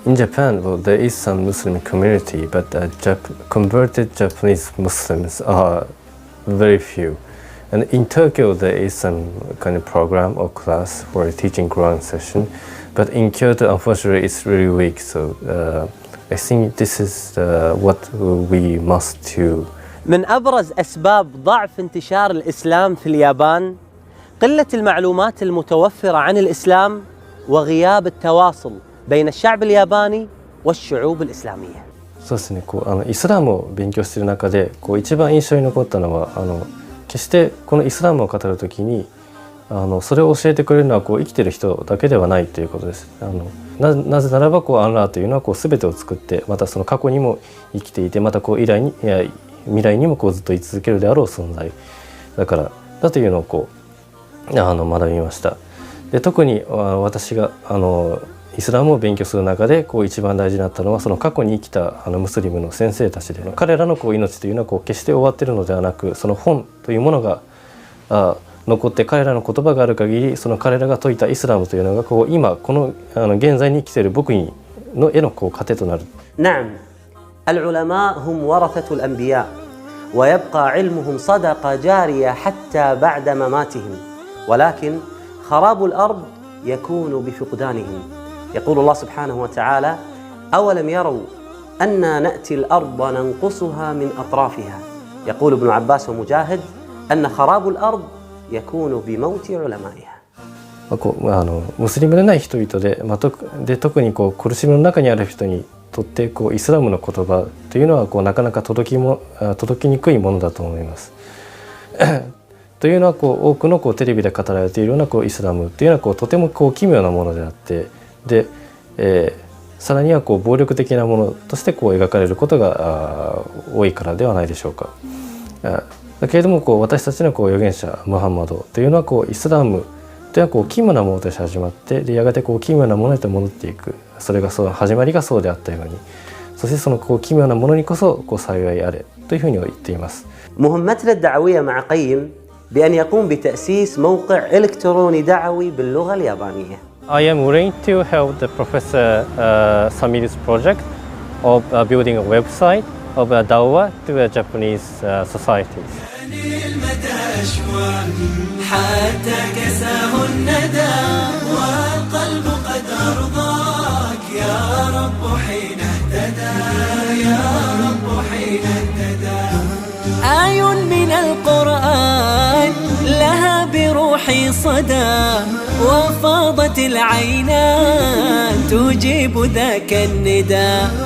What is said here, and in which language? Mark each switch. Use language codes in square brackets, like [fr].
[en] In Japan, well, there is some Muslim community, but converted Japanese Muslims are very few. And in Tokyo, there is some kind of program or class for a teaching Quran session, but in Kyoto, unfortunately, it's really weak. So I think this is what we must do. [ar] من أبرز أسباب ضعف انتشار الإسلام في اليابان قلة المعلومات المتوفرة عن الإسلام وغياب التواصل بين الشعب الياباني والشعوب الإسلامية. [ja] そうですね。イスラムを勉強している中で、一番印象に残ったのは決してこのイスラムを語るときにそれを教えてくれるのは生きてる人だけではないということです。なぜならばアンラーというのは全てを作って、またその過去にも生きていて、また未来にもずっと居続けるであろう存在だからだというのを学びました。で特に私がイスラムを勉強する中で一番大事になったのは、その過去に生きたムスリムの先生たちで、彼らの命というのは決して終わっているのではなく、その本というものが残って、彼らの言葉がある限り、その彼らが説いたイスラムというのが今この現在に生きている僕への糧となる。 [ar] نعم، العلماء هم ورثة الأنبياء ويبقى علمهم صدقة جارية حتى بعد مماتهم، ولكن خراب الأرض يكون بفقدانهم. يقول الله سبحانه وتعالى: أولم يروا أنا نأتي الأرض ننقصها من أطرافها. يقول ابن عباس ومجاهد أن خراب الأرض يكون بموت علمائها. [ja] ムスリムでない人々で、特に苦しみの中にある人にとってイスラムの言葉というのはなかなか届きにくいものだと思います。というのは多くのテレビで語られているようなイスラムというのはとても奇妙なものであって、で、さらには暴力的なものとして描かれることが多いからではないでしょうか。だけれども私たちの預言者ムハンマドというのはイスラムというのは奇妙なものとして始まって、でやがて奇妙なものへと戻っていく。それが始まりがそうであったように、そしてその奇妙なものにこそ幸いあれというふうに言っています。 [ar] مهمتنا الدعوية مع قيم بأن يقوم بتأسيس موقع إلكتروني دعوي باللغة اليابانية. [en] I am willing to help the Professor Sami's project of building a website of dawah to the Japanese society. [ar] حتى كساه الندى والقلب قد أرضاك يا رب حين اهتدى، يا رب حين اهتدى. آي من القرآن لها بروحي صدى، وفاضت العينان تجيب ذاك الندى.